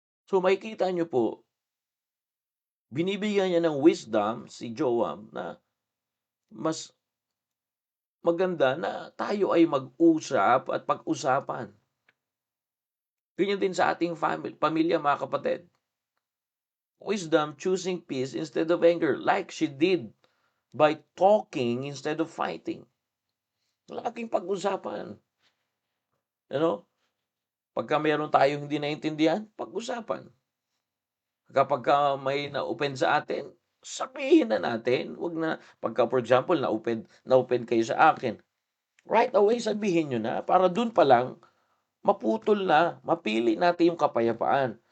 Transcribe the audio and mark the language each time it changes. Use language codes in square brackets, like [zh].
[tl] So makikita nyo po, binibigyan niya ng wisdom si Joab na mas maganda na tayo ay mag-usap at pag-usapan. Ganyan din sa ating pamilya, mga kapatid. [en] Wisdom choosing peace instead of anger, like she did by talking instead of fighting. [tl] Laging pag-usapan. Pagka mayroon tayong hindi naintindihan, pag-usapan. Kapag may na-open sa atin, sabihin na natin. Wag na, pagka [en] for example, [tl] na-open kayo sa akin, [en] right away [tl] sabihin nyo na, para dun pa lang, maputol na, mapili natin yung kapayapaan.